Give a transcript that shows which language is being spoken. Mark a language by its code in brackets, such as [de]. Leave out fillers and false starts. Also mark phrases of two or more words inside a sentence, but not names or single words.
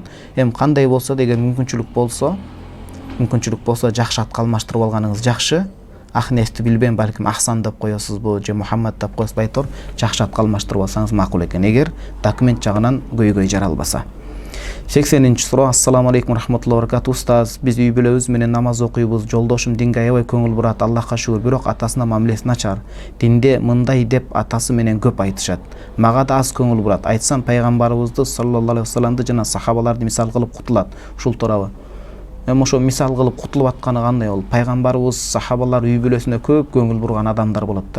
[ky] Эми кандай болсо деген мүмкүнчүлүк болсо жакшы атка алмаштырып алганыңыз жакшы. Ахнести билбейм, балким Ахсан деп коесузбу, же Мухаммад деп коесузбу, айтор жакшы атка алмаштырып алсаңыз макул экен, эгер документ жагынан көйгөй жаралбаса. 80-чи суроо. [ar] السلام عليكم رحمة الله وبركاته. [ky] Устаз, биз үй бүлөбүз менен намаз окуйбуз. Жолдошум динге аябай көңүл бурат, Аллахка шүгүр, бирок атасына мамилеси начар. Динде мындай деп атасы менен көп айтышат. Мага да аз көңүл бурат. Айтсам пайгамбарыбызды [ar] саллаллаху алейхи вассаламды [ky] жана сахабаларды мисал кылып кутулат. Ушул туурабы? Эми ошо мисал кылып кутулуп атканы кандай болуп? Пайгамбарыбыз, сахабалар үй бүлөсүнө көп көңүл бурган адамдар болот да.